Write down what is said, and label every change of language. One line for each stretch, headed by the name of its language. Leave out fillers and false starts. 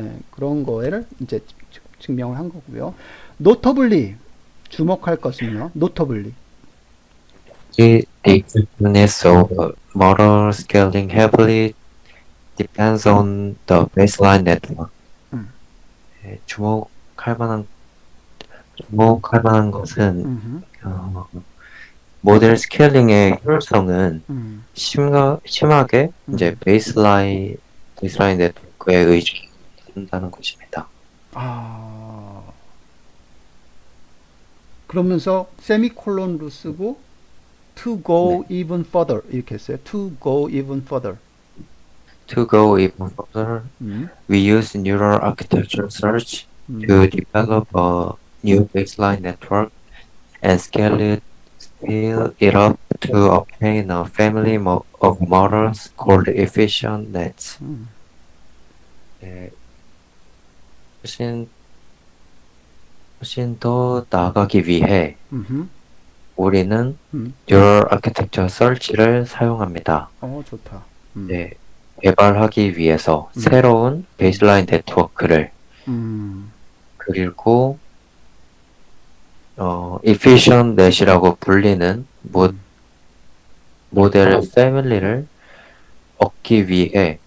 Korean: 그런 거를 이제 증명을 한 거고요. 노터블리 주목할 것은요. 노터블리.
English: The effectiveness of model scaling heavily depends on the baseline network. 음,
Korean: 네, 주목할 만한 것은 음, 어, 모델 스케일링의 효율성은 음, 심하게 이제 음. 베이스라인 네트워크에 의존한다는 것입니다. 아, 그러면서 세미콜론로 쓰고 to 네.
English: go even further
Korean: 이렇게 했어요.
English: to go even further. To go even further, 음, we use neural architecture search 음, to develop a new baseline network and scale it up to obtain a family of models called efficient nets. 음,
Korean: 네, 훨씬, 훨씬 더 나아가기 위해 음, 우리는 음. Neural Architecture Search를 사용합니다. 좋다. 네, 개발하기 위해서 음, 새로운 베이스라인 네트워크를 음, 그리고 Efficient Net이라고 불리는 음, 모델 패밀리를 얻기 위해